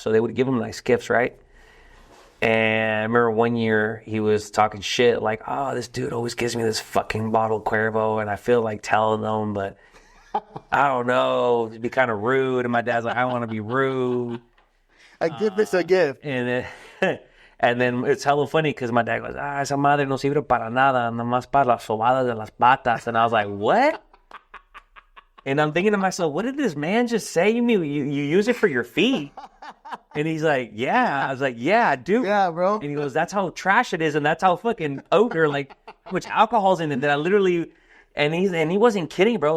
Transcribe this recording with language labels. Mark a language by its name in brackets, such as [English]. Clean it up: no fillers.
[English] So they would give him nice gifts, right? And I remember one year he was talking shit, like, oh, this dude always gives me this fucking bottle of Cuervo, and I feel like telling them, but I don't know, it'd be kind of rude. And my dad's like, I don't want to be rude. A gift is a gift. And then it's hella funny because my dad goes, [Spanish] esa madre no sirve para nada, nomás para las sobadas de las patas. [English] And I was like, what? And I'm thinking to myself, what did this man just say? You mean you use it for your feet? And he's like, yeah. I was like, yeah, I do. Yeah, bro. And he goes, that's how trash it is, and that's how fucking odor, like, how much alcohol's in it that I literally, and he wasn't kidding, bro.